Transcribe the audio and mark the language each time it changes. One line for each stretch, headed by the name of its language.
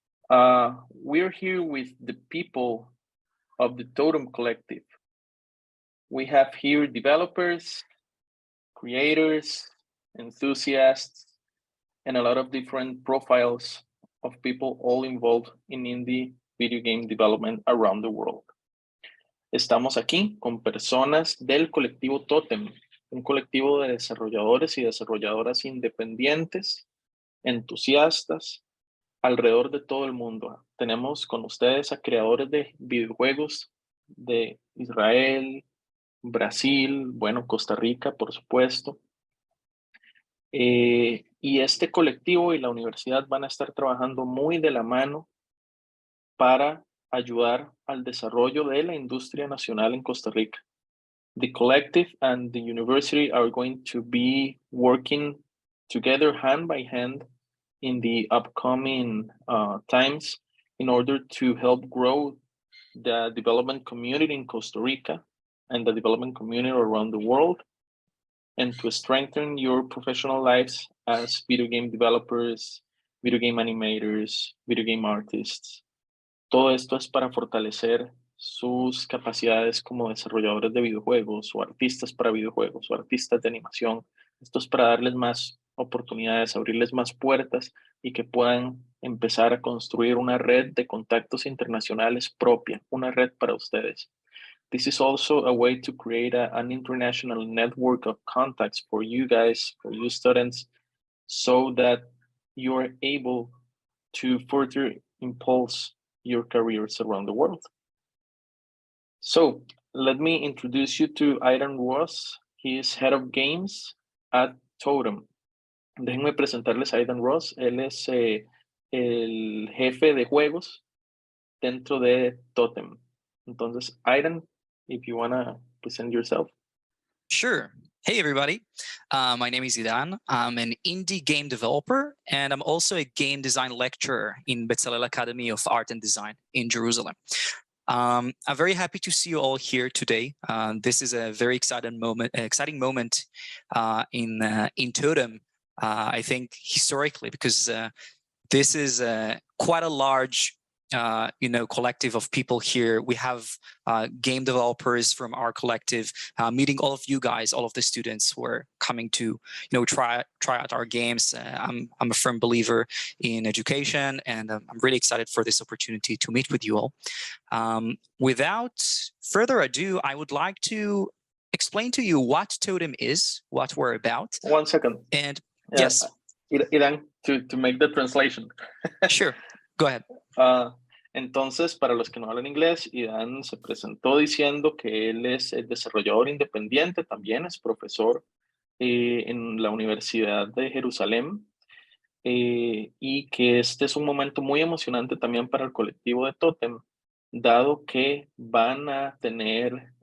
English: We're here with the people of the Totem Collective. We have here developers, creators, enthusiasts, and a lot of different profiles of people all involved in indie video game development around the world.
Spanish: Estamos aquí con personas del colectivo Totem, un colectivo de desarrolladores y desarrolladoras independientes, entusiastas, alrededor de todo el mundo. Tenemos con ustedes a creadores de videojuegos de Israel, Brasil, bueno, Costa Rica, por supuesto. Y este colectivo y la universidad van a estar trabajando muy de la mano para ayudar al desarrollo de la industria nacional en Costa Rica.
English: The collective and the university are going to be working together hand by hand in the upcoming times in order to help grow the development community in Costa Rica and the development community around the world, and to strengthen your professional lives as video game developers, video game animators, video game artists.
Spanish: Todo esto es para fortalecer sus capacidades como desarrolladores de videojuegos o artistas para videojuegos o artistas de animación. Esto es para darles más oportunidades, abrirles más puertas y que puedan empezar a construir una red de contactos internacionales propia, una red para ustedes.
English: This is also a way to create an international network of contacts for you guys, for you students, so that you're able to further impulse your careers around the world. So let me introduce you to Aidan Ross. He is head of games at Totem.
Spanish: Déjenme presentarles a Aidan Ross. Él es el jefe de juegos dentro de Totem.
English: Entonces, Aidan, if you want to present yourself. Sure. Hey, everybody. My name is Idan. I'm an indie game developer, and I'm also a game design lecturer in Bezalel Academy of Art and Design in Jerusalem. I'm very happy to see you all here today. This is a very exciting moment in Totem, I think, historically, because this is quite a large collective of people here. We have game developers from our collective meeting all of you guys, all of the students who are coming to try out our games. I'm a firm believer in education, and I'm really excited for this opportunity to meet with you all. Without further ado, I would like to explain to you what Totem is, what we're about. 1 second. And yes, Idan, to make the translation. Sure, go ahead.
Spanish: Entonces, para los que no hablan inglés, Idan se presentó diciendo que él es el desarrollador independiente, también es profesor en la Universidad de Jerusalén, y que este es un momento muy emocionante también para el colectivo de Totem, dado que van a tener,